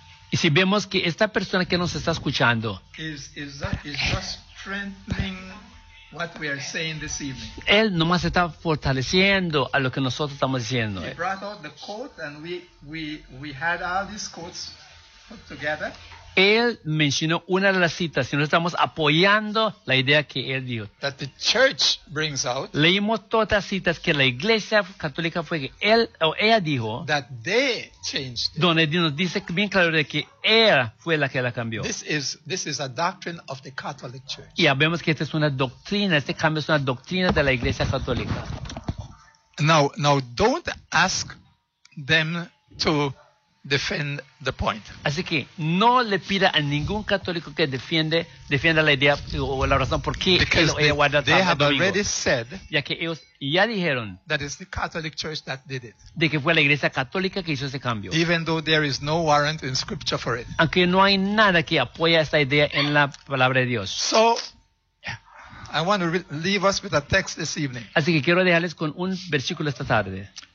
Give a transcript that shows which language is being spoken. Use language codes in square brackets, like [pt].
[es] Y si vemos que esta persona que nos está escuchando [en] is just strengthening what we are saying this evening. [es] Él nomás está fortaleciendo a lo que nosotros estamos diciendo. [en] He brought out the coat and we had all these quotes put together. [es] Él mencionó una de las citas y nosotros estamos apoyando la idea que él dio. [en] That the church brings out. [es] Leímos todas las citas que la iglesia católica fue que él o ella dijo. [en] That they changed. [es] Donde Dios nos dice bien claro de que ella fue la que la cambió. [en] This is a doctrine of the Catholic Church. [es] Y vemos que esta es una doctrina, este cambio es una doctrina de la iglesia católica. [en] Now don't ask them to defend the point. [es] Así que no le pida a ningún católico que defienda la idea o la razón por qué él o ella guarda el sábado domingo. Ya que ellos ya dijeron [en] that is the Catholic Church that did it. [es] De que fue la iglesia católica que hizo ese cambio. [en] Even though there is no warrant in scripture for it. [es] Aunque no hay nada que apoye esta idea en la palabra de Dios. [en] So I want to leave us with a text this evening. [es] Así que quiero dejarles con un versículo esta tarde.